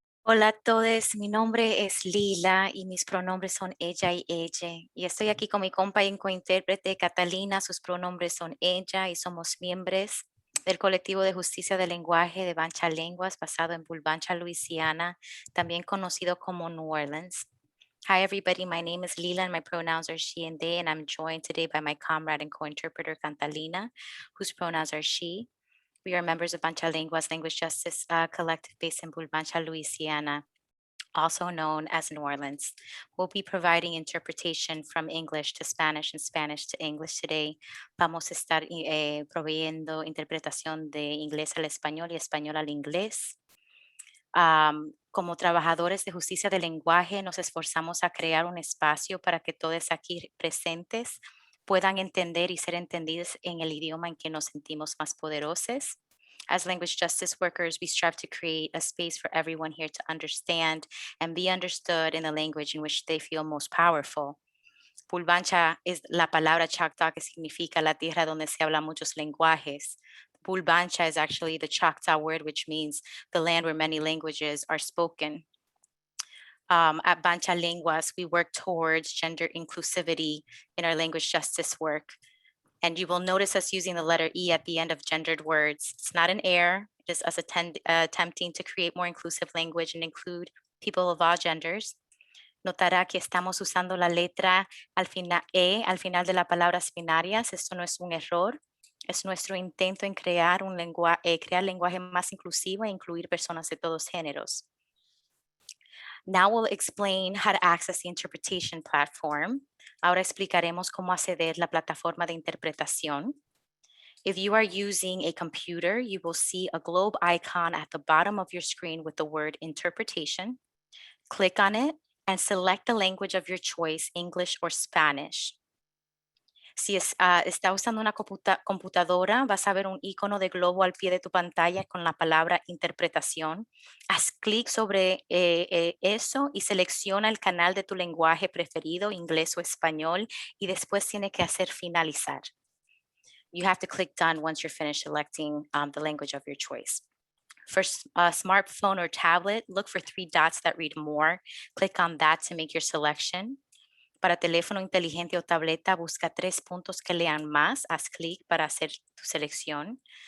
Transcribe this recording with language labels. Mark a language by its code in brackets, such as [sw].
[es] Hola a todos, mi nombre es Lila y mis pronombres son ella y ella. Y estoy aquí con mi compa y cointérprete Catalina, sus pronombres son ella y somos miembros del colectivo de justicia del lenguaje de Bancha Lenguas basado en Bulbancha, Luisiana, también conocido como New Orleans. [en] Hi everybody, my name is Lila and my pronouns are she and they, and I'm joined today by my comrade and co-interpreter Catalina, whose pronouns are she. We are members of Bancha Lenguas Language Justice Collective based in Bulbancha, Louisiana, also known as New Orleans. We'll be providing interpretation from English to Spanish and Spanish to English today. [es] Vamos a estar proveyendo interpretación de inglés al español y español al inglés. Como trabajadores de justicia del lenguaje, nos esforzamos a crear un espacio para que todos aquí presentes puedan entender y ser entendidos en el idioma en que nos sentimos más poderosos. [en] As language justice workers, we strive to create a space for everyone here to understand and be understood in the language in which they feel most powerful. [es] Pulvancha es la palabra Choctaw que significa la tierra donde se habla muchos lenguajes. [en] Pulvancha is actually the Choctaw word, which means the land where many languages are spoken. At Bancha Lenguas, we work towards gender inclusivity in our language justice work. And you will notice us using the letter E at the end of gendered words. It's not an error, it is us attempting to create more inclusive language and include people of all genders. [es] Notará que estamos usando la letra al final de las palabras binarias. Esto no es un error, es nuestro intento en crear crear lenguaje más inclusivo e incluir personas de todos géneros. [en] Now we'll explain how to access the interpretation platform. [es] Ahora explicaremos cómo acceder a la plataforma de interpretación. [en] If you are using a computer, you will see a globe icon at the bottom of your screen with the word interpretation. Click on it and select the language of your choice, English or Spanish. [es] Si está usando una computadora, vas a ver un icono de globo al pie de tu pantalla con la palabra interpretación. Haz clic sobre eso y selecciona el canal de tu lenguaje preferido, inglés o español, y después tiene que hacer finalizar. [en] You have to click done once you're finished selecting the language of your choice. For a smartphone or tablet, look for 3 dots that read more. Click on that to make your selection. [es] Para teléfono inteligente o tableta, busca 3 puntos que lean más. Haz clic para hacer tu selección.